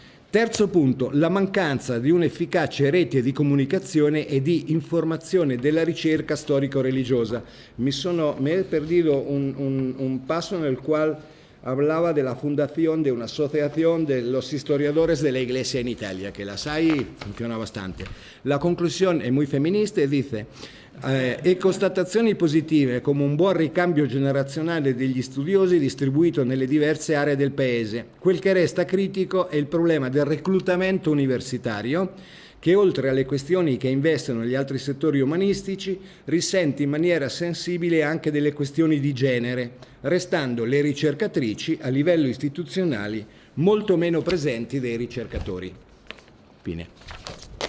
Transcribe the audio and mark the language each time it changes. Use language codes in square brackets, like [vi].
[it] Terzo punto, la mancanza di un'efficace rete di comunicazione e di informazione della ricerca storico-religiosa. [es] Me he perdido un paso [it] nel quale [es] hablaba de la fundación de una asociación de los historiadores de la Iglesia en Italia, que las hay, funciona bastante. [it] La conclusione è [es] muy [it] femminista e dice e constatazioni positive come un buon ricambio generazionale degli studiosi distribuito nelle diverse aree del paese. Quel che resta critico è il problema del reclutamento universitario, che oltre alle questioni che investono gli altri settori umanistici risente in maniera sensibile anche delle questioni di genere, restando le ricercatrici a livello istituzionale molto meno presenti dei ricercatori. Fine.